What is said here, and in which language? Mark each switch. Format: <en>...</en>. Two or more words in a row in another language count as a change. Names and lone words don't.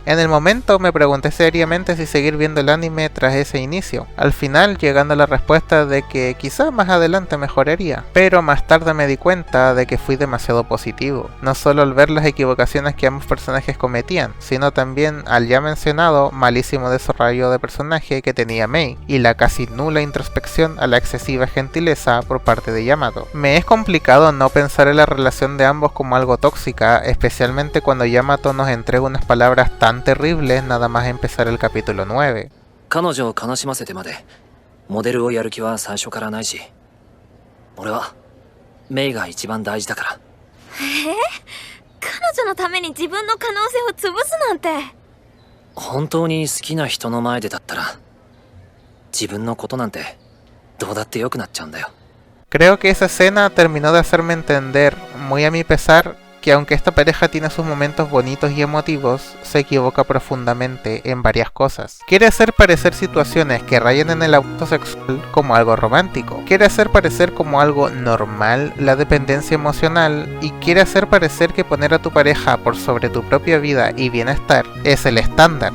<es>En el momento me pregunté seriamente si seguir viendo el anime tras ese inicio, al final llegando a la respuesta de que quizá más adelante mejoraría, pero más tarde me di cuenta de que fui demasiado positivo, no solo al ver las equivocaciones que ambos personajes cometían, sino también al ya mencionado malísimo desarrollo de personaje que tenía Mei y la casi nula introspección a la excesiva gentileza por parte de Yamato. Me es complicado no pensar en la relación de ambos como algo tóxica, especialmente cuando Yamato nos entrega unas palabras tan terribles nada más empezar el capítulo 9.</es> <ja>彼女を悲しませてまでモデルをやる気は最初からないし、俺はメイが一番大事だから。彼女のために自分の可能性を潰すなんて。本当に好きな人の前でだったら自分のことなんてどうだってよくなっちゃうんだよ。</ja> <es>Creo que esa escena terminó de hacerme entender, muy a mi pesar, que aunque esta pareja tiene sus momentos bonitos y emotivos, se equivoca profundamente en varias cosas. Quiere hacer parecer situaciones que rayan en el abuso sexual como algo romántico. Quiere hacer parecer como algo normal la dependencia emocional y quiere hacer parecer que poner a tu pareja por sobre tu propia vida y bienestar es el estándar.</es>